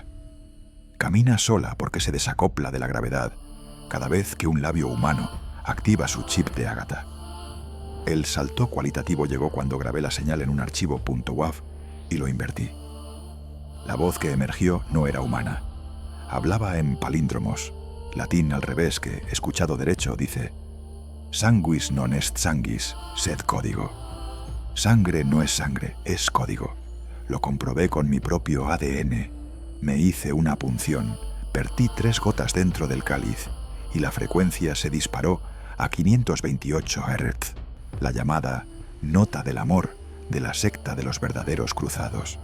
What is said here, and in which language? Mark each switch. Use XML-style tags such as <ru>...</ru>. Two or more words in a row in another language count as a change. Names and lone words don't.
<es>Camina sola porque se desacopla de la gravedad cada vez que un labio humano activa su chip de ágata. El salto cualitativo llegó cuando grabé la señal en un archivo .wav y lo invertí. La voz que emergió no era humana. Hablaba en palíndromos, latín al revés que, escuchado derecho, dice</es> <la>«Sanguis non est sanguis, sed</la> <es>código». Sangre no es sangre, es código. Lo comprobé con mi propio ADN. Me hice una punción, vertí 3 gotas dentro del cáliz y la frecuencia se disparó a 528 Hz, la llamada nota del amor de la secta de los verdaderos cruzados.</es>